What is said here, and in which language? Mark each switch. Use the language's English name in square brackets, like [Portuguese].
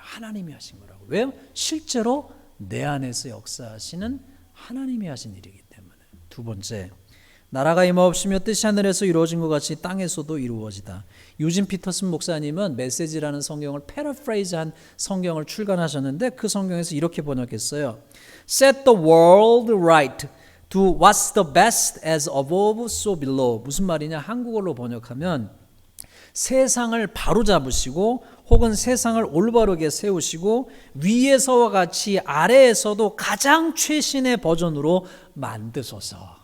[Korean] 하나님이 하신 거라고. 왜요? 실제로 내 안에서 역사하시는 하나님이 하신 일이기 때문에. 두 번째, 나라가 임하옵시며 뜻이 하늘에서 이루어진 것 같이 땅에서도 이루어지다. 유진 피터슨 목사님은 메시지라는 성경을 패러프레이즈한 성경을 출간하셨는데 그 성경에서 이렇게 번역했어요. [English] Set the world right. Do what's the best as above so below. [Korean] 무슨 말이냐? 한국어로 번역하면 세상을 바로잡으시고 혹은 세상을 올바르게 세우시고 위에서와 같이 아래에서도 가장 최신의 버전으로 만드소서.